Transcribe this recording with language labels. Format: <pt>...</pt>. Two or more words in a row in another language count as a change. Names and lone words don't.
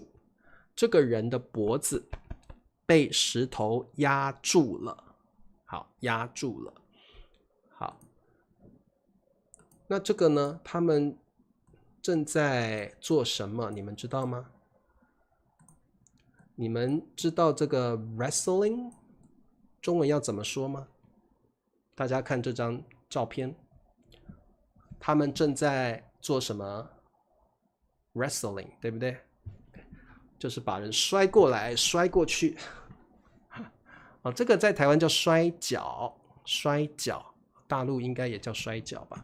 <zh>這個人的脖子被石頭壓住了，好，壓住了。好，那這個呢？他們正在做什麼？你們知道嗎？你們知道這個 wrestling 中文要怎麼說嗎？大家看這張照片，他們正在做什麼 ？wrestling 對不對？就是把人摔過來摔過去。哦，這個在台灣叫摔跤，摔跤，大陸應該也叫摔跤吧？</zh>